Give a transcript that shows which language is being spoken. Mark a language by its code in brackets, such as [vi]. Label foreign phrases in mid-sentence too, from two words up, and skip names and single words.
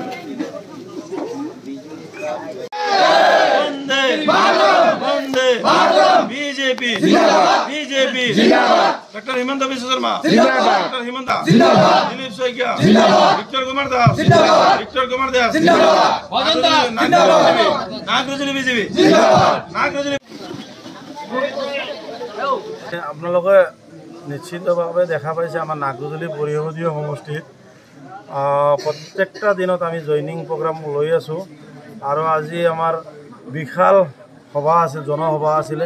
[as] BJP Dr. Himanta Biswa Sharma, Dr. Himanta, Dilip Soikia, Victor Kumar Das, Nagrajuli BJP, আপোনালোকে নিশ্চিতভাৱে দেখা পাইছে আমাৰ নাগৰজুলি পৰিষদীয় সমষ্টিত প্ৰত্যেকটা দিনত আমি জয়নিং প্ৰগ্ৰাম লৈ আছো। আৰু আজি আমাৰ বিশাল সভা আছে, জনসভা আছিলে।